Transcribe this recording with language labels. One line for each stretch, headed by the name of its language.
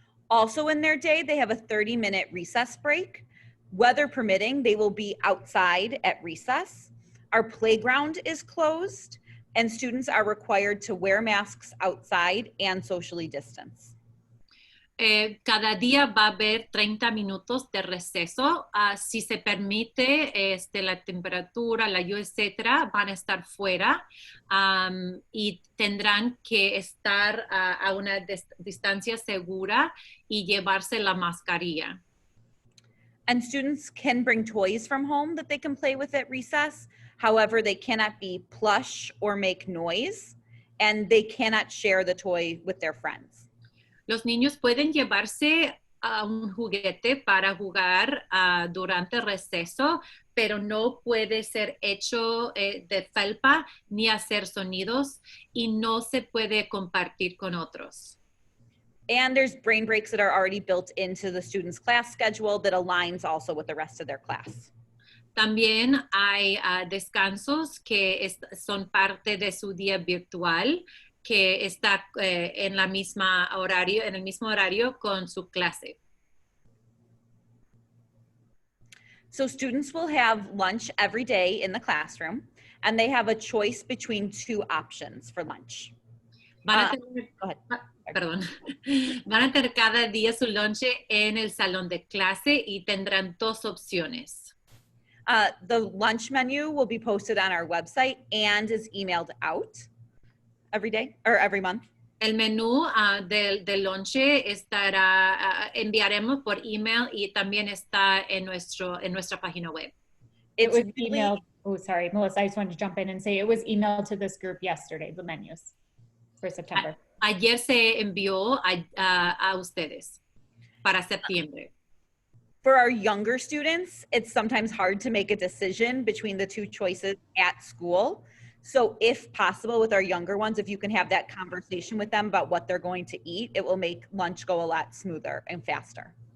English: Also in their day, they have a 30-minute recess break. Weather permitting, they will be outside at recess. Our playground is closed and students are required to wear masks outside and socially distance.
Spanish: Cada día va a haber 30 minutos de receso. Si se permite, la temperatura, la lluvia, etcétera, van a estar fuera y tendrán que estar a una distancia segura y llevarse la mascarilla.
English: And students can bring toys from home that they can play with at recess. However, they cannot be plush or make noise, and they cannot share the toy with their friends.
Spanish: Los niños pueden llevarse un juguete para jugar durante el receso, pero no puede ser hecho de felpa ni hacer sonidos y no se puede compartir con otros.
English: And there's brain breaks that are already built into the student's class schedule that aligns also with the rest of their class.
Spanish: También hay descansos que son parte de su día virtual, que está en el mismo horario con su clase.
English: So students will have lunch every day in the classroom, and they have a choice between two options for lunch.
Spanish: Van a
English: Go ahead.
Spanish: perdón, van a tener cada día su lonche en el salón de clase y tendrán dos opciones.
English: The lunch menu will be posted on our website and is emailed out every day or every month.
Spanish: El menú del lonche enviaremos por email y también está en nuestra página web.
English: It was emailed. Oh, sorry, Melissa, I just wanted to jump in and say it was emailed to this group yesterday, the menus for September.
Spanish: Ayer se envió a ustedes para septiembre.
English: For our younger students, it's sometimes hard to make a decision between the two choices at school. So if possible with our younger ones, if you can have that conversation with them about what they're going to eat, it will make lunch go a lot smoother and faster.